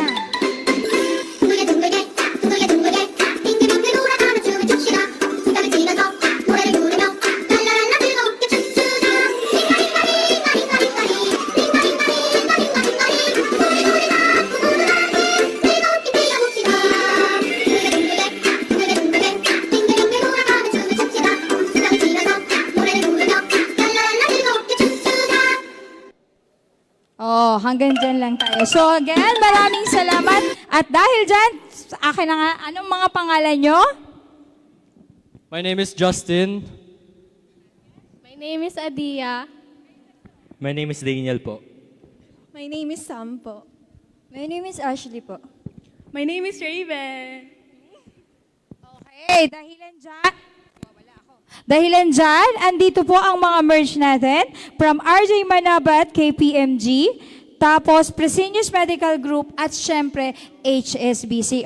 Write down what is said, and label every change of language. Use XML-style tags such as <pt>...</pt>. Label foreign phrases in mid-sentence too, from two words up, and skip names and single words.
<ko>둥글게 둥글게 둥글게 둥글게 빙글빙글 돌아가며 춤을 춥시다 손뼉을 치면서 노래를 부르며 랄라랄라 즐겁게 춤추자 즐겁게 뛰어봅시다 둥글게 둥글게 빙글빙글 돌아가며 춤을 춥시다 손뼉을 치면서 노래를 부르며 랄라랄라 즐겁게 춤추자</ko> <tl>Oh, hanggang dyan lang tayo.</tl> <en>So again,</en> <tl>maraming salamat. At dahil dyan, akin na nga, anong mga pangalan nyo?</tl> <en>My name is Justin. My name is Adia. My name is</en> <tl>Daniel po.</tl> <en>My name is Sam po. My name is Ashley po. My name is Raven.</en> <tl>Okay, dahilan dyan, andito po ang mga merch natin</tl> <en>from RJ Manabat,</en> <tl>KPMG, tapos Fresenius Medical Group, at syempre HSBC.</tl>